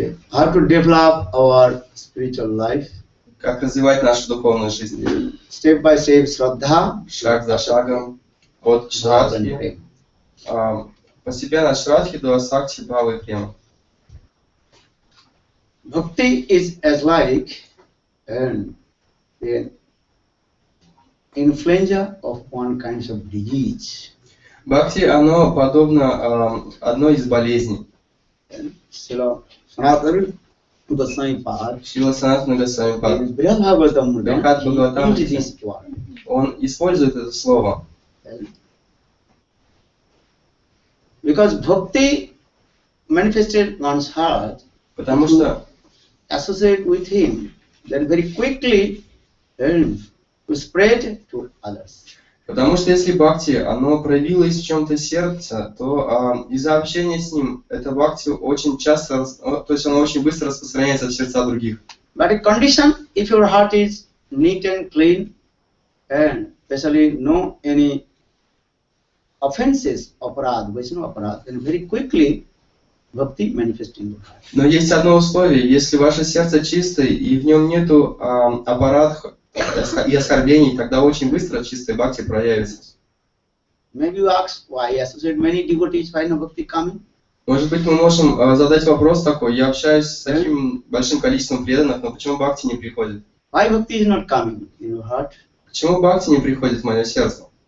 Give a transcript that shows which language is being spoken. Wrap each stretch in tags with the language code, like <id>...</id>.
<en>How to develop our spiritual life.</en> <ru>Как развивать нашу духовную жизнь.</ru> <en>Step by step, Shradha.</en> <ru>Шаг за шагом. От Шрадхи. Постепенно от Шрадхи до Асакти, Бхавы и Према.</ru> <en>Bhakti is as like an influenza of one kind of disease.</en> <ru>Бхакти, оно подобно одной из болезней.</ru> <en>Srila Sanatana Goswami Pad,</en> <ru>Шрила Санатана Госвами Пад,</ru> <en>Bhagavatam into this word.</en> <ru>он использует это слово.</ru> <en>Because bhakti manifested one's heart,</en> <ru>Потому что</ru> <en>associate with him, then very quickly to spread to others.</en> <ru>Потому что если бхакти, оно проявилось в чем-то сердце, то из-за общения с ним, это бхакти очень часто, то есть оно очень быстро распространяется в сердца других.</ru> <en>But a condition, if your heart is neat and clean, and especially no any offenses, aparad, Vaishnava aparad, then very quickly bhakti manifests in your heart.</en> <ru>Но есть одно условие, если ваше сердце чистое и в нем нету аппарат и оскорблений, тогда очень быстро чистая бхакти проявится.</ru> <en>Maybe you ask why associate many devotees, why no bhakti coming?</en> <ru>Может быть, мы можем задать вопрос такой: я общаюсь с таким большим количеством преданных, но почему бхакти не приходит?</ru> <en>Why bhakti is not coming in your heart?</en> <ru>Почему бхакти не приходит в мое сердце?</ru>